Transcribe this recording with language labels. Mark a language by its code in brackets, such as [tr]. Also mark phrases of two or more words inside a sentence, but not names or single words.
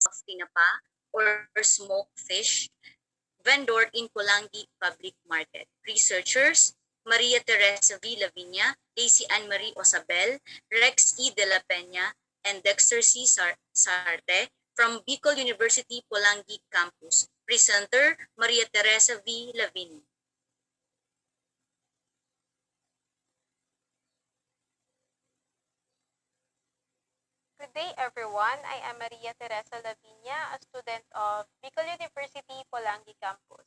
[en] tinapa or smoked fish vendor in Pulangi Public Market. Researchers Maria Teresa V. Lavinia, Daisy Ann Marie Osabel, Rex E. De La Peña, and Dexter C. Sarte from Bicol University Pulangi Campus. Presenter Maria Teresa V. Lavinia. Good day, everyone. I am Maria Teresa Lavinia, a student of Bicol University Polangi Campus.